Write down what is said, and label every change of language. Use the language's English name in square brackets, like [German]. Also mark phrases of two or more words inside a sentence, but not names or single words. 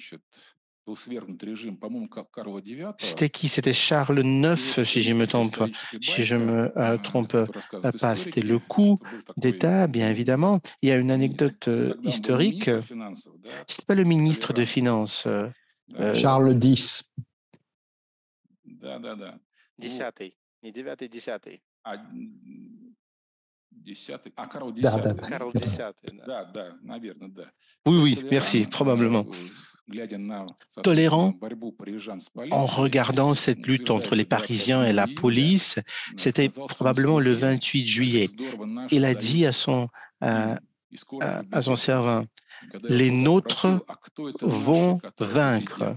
[French] C'était qui? C'était Charles IX, si je me trompe pas. C'était le coup d'État, bien évidemment. Il y a une anecdote historique. C'était pas le ministre de Finances. Charles X. [Russian] Десятый. Не девятый, десятый. Карл X. [French] Oui, merci, probablement. Tolérant, en regardant cette lutte entre les Parisiens et la police, c'était probablement le 28 juillet. Il a dit à son servant, les nôtres vont vaincre.